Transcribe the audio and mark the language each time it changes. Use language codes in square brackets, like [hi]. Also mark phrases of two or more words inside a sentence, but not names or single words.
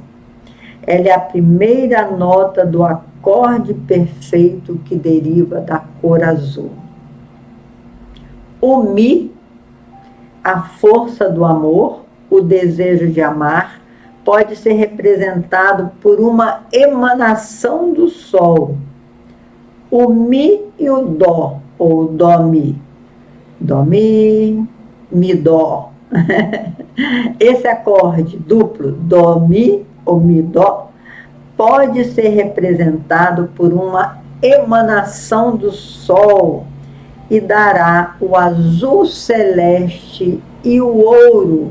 [pt] Ela é a primeira nota do acorde perfeito que deriva da cor azul. O Mi, a força do amor, o desejo de amar, pode ser representado por uma emanação do sol. O Mi e o Dó, ou Dó-Mi. Dó-Mi, Mi-Dó. Esse acorde duplo, Dó-Mi ou Mi-Dó, pode ser representado por uma emanação do sol e dará o azul celeste e o ouro.